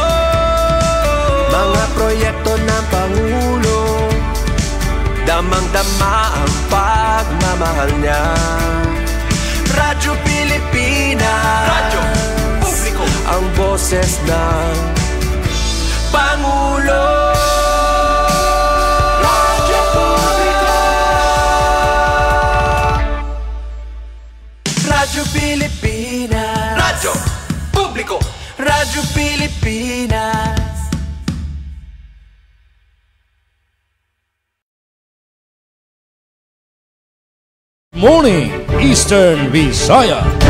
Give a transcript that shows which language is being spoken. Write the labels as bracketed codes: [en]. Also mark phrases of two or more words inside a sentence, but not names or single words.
[tl] Mga proyekto ng Pangulo, damang-dama ang pagmamahal niya. Radyo Pilipinas, Radyo Publiko. ang boses ng Pangulo. Radyo Publiko. Radyo Pilipinas, Radyo Publiko. Radyo Pilipinas. [en] Morning Eastern Visaya.